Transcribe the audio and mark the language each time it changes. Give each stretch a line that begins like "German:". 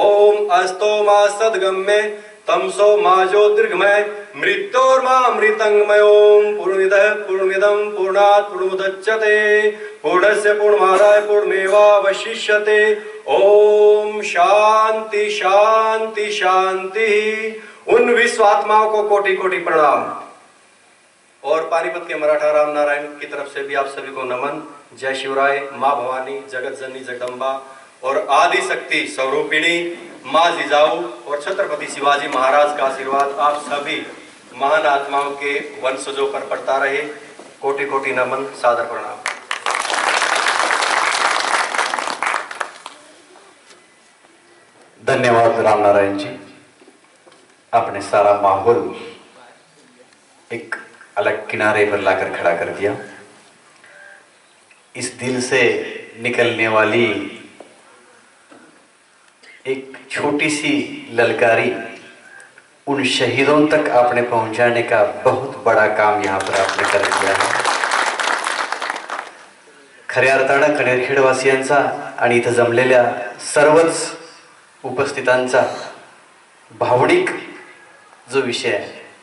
Sanskrit: ओम अस्तो मा सद्गम्ये तमसो मा ज्योतिर्गमय मृत्योर्मामृतंगमय। ओम पूर्णमिदः पूर्णमिदं पूर्णात् पूर्णमुदच्यते पूर्णस्य पूर्णमादाय पूर्णमेवावशिष्यते। ओम शांति शांति शांति।
Hindi: उन विश्व आत्माओं को कोटि कोटि प्रणाम। और पानीपत के मराठा राम नारायण की तरफ से भी आप सभी को नमन। जय शिवराय। माँ भवानी जगत जननी जगदम्बा और आदि शक्ति स्वरूपिणी माँ जिजाऊ और छत्रपति शिवाजी महाराज का आशीर्वाद आप सभी महान आत्माओं के वंशजों पर पड़ता रहे। कोटि कोटि नमन, सादर प्रणाम। धन्यवाद राम नारायण जी, आपने सारा माहौल एक अलग किनारे पर लाकर खड़ा कर दिया। इस दिल से निकलने वाली एक छोटी सी ललकारी उन शहीदों तक आपने पहुंचाने का बहुत बड़ा काम यहाँ पर आपने कर दिया है।
Marathi: खऱ्या अर्थानं कणेरखेडवासियांचा आणि इथं जमलेल्या सर्वच उपस्थितांचा भावनिक जो विषय आहे,